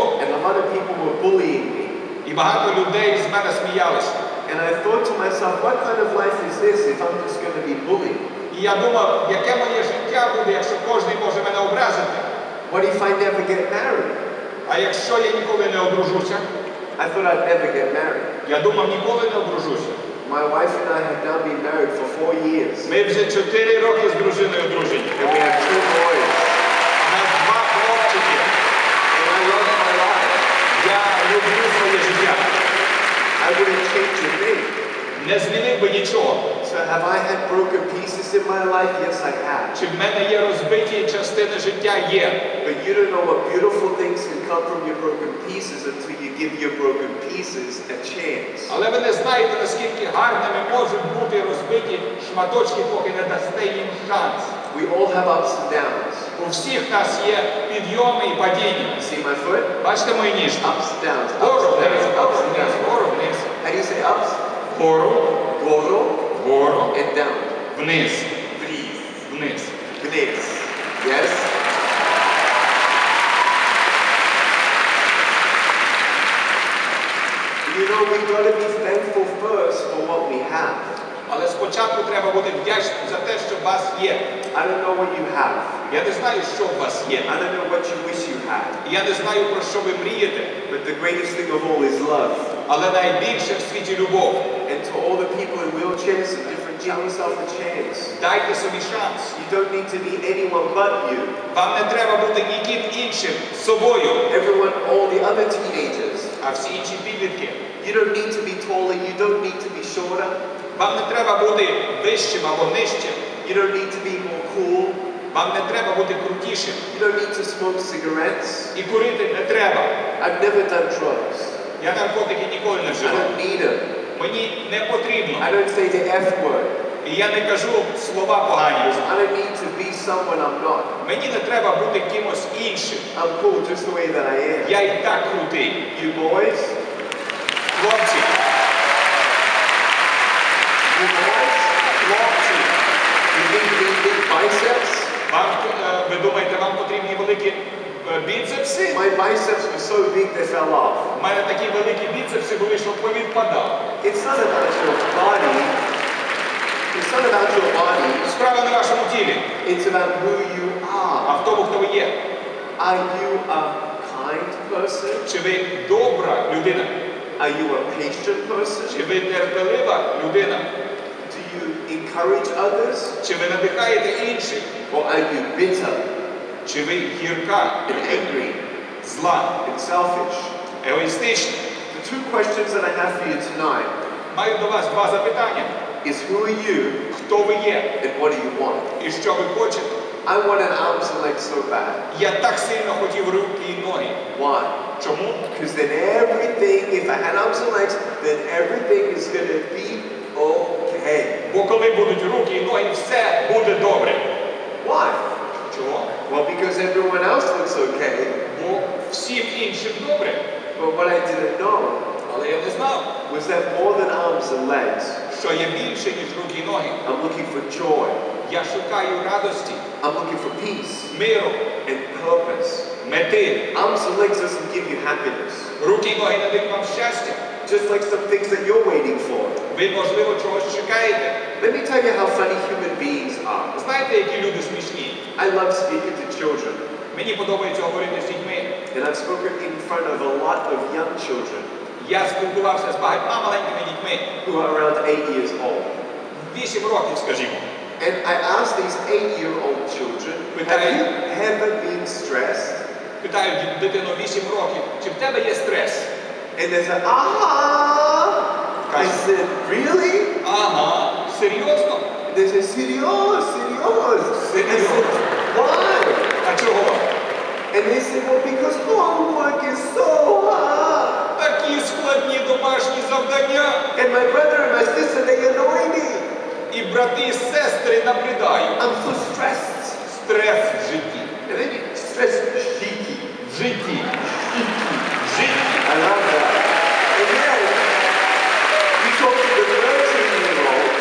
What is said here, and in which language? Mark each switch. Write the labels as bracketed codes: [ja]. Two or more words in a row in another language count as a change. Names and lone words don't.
[en] and a lot of people were bullying me. [uk] і багато людей з мене сміялися. [en] And I thought to myself, what kind of life is this if I'm just going to be bullied? [uk] І я думав, яке моє життя буде, якщо кожен може мене образити. [en] What if I never get married? [uk] А якщо я ніколи не одружуся? [en] I thought I'd never get married. [uk] Я думав, ніколи не одружуся. [en] My wife and I have now been married for 4 years. [uk] Ми вже 4 роки з дружиною одружені. [en] And we have 2 boys. [uk] У нас 2 хлопчики. [en] And I love my life. [uk] Я люблю своє життя. [en] I wouldn't change a thing. [uk] Не змінив би нічого. [en] So have I had broken pieces in my life? Yes, I have. [uk] Чи в мене є розбиті частини життя? Є. [en] But you don't know what beautiful things can come from your broken pieces until you give your broken pieces a chance. [uk] Але ви не знаєте, наскільки гарними можуть бути розбиті шматочки, поки не дасте їм шанс. [en] We all have ups and downs. [uk] У всіх нас є підйоми і падіння. [en] You see my foot? [uk] Бачите мої ніжки? [en] Ups and downs. [uk] Вгору [en] Ups and [uk] вниз, [en] downs. [uk] вгору [en] Ups and [uk] вниз, [en] downs. [uk] вгору вниз. [en] How do you say ups? [uk] Вгору, Goro вгору, [en] and down. [uk] вниз, [en] Breathe. [uk] вниз. [en] Vunic. Yes? You know, we've got to be thankful first for what we have. [uk] Але спочатку треба бути вдячним за те, що у вас є. [en] I don't know what you have. [uk] Я не знаю, що у вас є. [en] I don't know what you wish you had. [uk] Я не знаю, про що ви мрієте. [en] But the greatest thing of all is love. [uk] Але найбільше в світі любов. [en] And to all the people in wheelchairs and different, give yourself a chance. [uk] Дайте собі шанс. [en] You don't need to be anyone but you. [uk] Вам не треба бути ніким іншим, собою. [en] Everyone, all the other teenagers. [uk] А всі інші підлітки. [en] You don't need to be taller, you don't need to be shorter. [uk] Вам не треба бути вищим або нижчим. [en] You don't need to be more cool. [uk] Вам не треба бути крутішим. [en] You don't need to smoke cigarettes. [uk] І курити не треба. [en] I've never done drugs. [uk] Я наркотики ніколи не [en] I [uk] вживав. [en] don't need them. [uk] Мені не потрібно. [en] I don't say the F word. [uk] І я не кажу слова погані. [en] I don't need to be someone I'm not. [uk] Мені не треба бути кимось іншим. [en] I'm cool just the way that I am. [uk] Я і так крутий. [en] You boys? [uk] Хлопці, [en] You boys? [uk] хлопці, [en] You think you need big biceps? [uk] ви думаєте, вам потрібні великі біцепси? [en] My biceps were so big they fell off. [uk] У мене такі великі біцепси були, що повідпадав. [en] It's not about your body. It's not about your body. [uk] Справа на вашому тілі, [en] It's about who you [uk] а [en] are. [uk] в тому, хто ви є. [en] Are you a kind person? [uk] Чи ви добра людина? [en] Are you a patient person? [uk] Чи ви терпелива людина? [en] Do you encourage others? [uk] Чи ви надихаєте інших? [en] Or are you bitter [uk] Чи ви гірка, [en] and angry [uk] зла, [en] and selfish? [uk] егоїстична? [en] The two questions that I have for you tonight [uk] Маю до вас два запитання. [en] is who are you [uk] Хто ви є [en] and what do you want? [uk] і що ви хочете? [en] I want an arms and legs so bad. [uk] Я так сильно хотів руки і ноги. [en] Why? [uk] Чому? [en] Because then everything, if I had arms and legs, then everything is going to be okay. [uk] Бо коли будуть руки і ноги, все буде добре. [en] Why? [uk] Чого? [en] Well, because everyone else looks okay. [uk] Бо всім іншим добре. [en] But what I didn't know [uk] Але я не знав, [en] was that more than arms and legs, [uk] що є більше, ніж руки і ноги. [en] I'm looking for joy. [uk] Я шукаю радості, [en] I'm looking for peace [uk] миру, [en] and purpose. [uk] мети. [en] Arms and legs doesn't give you happiness. [uk] Руки і ноги надають вам щастя. [en] Just like some things that you're waiting for. [uk] Ви, можливо, чогось чекаєте. [en] Let me tell you how funny human beings are. [uk] Знаєте, які люди смішні? [en] I love speaking to children. [uk] Мені подобається говорити з дітьми. [en] And I've spoken in front of a lot of young children [uk] Я спілкувався з багатьма маленькими дітьми. [en] who are around 8 years old. [uk] 8 років, скажімо. [en] And I asked these 8-year-old children, have you ever been stressed? [uk] Питаю дитину 8 років, чи в тебе є стрес? [en] And they said, I said, really? [uk] Ага, серйозно? [en] They said, serious, serious. I said, why? [uk] А чого? [en] And they said, well, because homework is so hard. [uk] Такі складні домашні завдання. [en] And my brother and my sister, they annoy me. [uk] І брати, і сестри набридають. [en] I'm so stressed. [uk] Стрес в житті. [en] And then you stress shiki. [uk] В житті. В житті. [en] I love that. And then you talk to the 13-year-olds,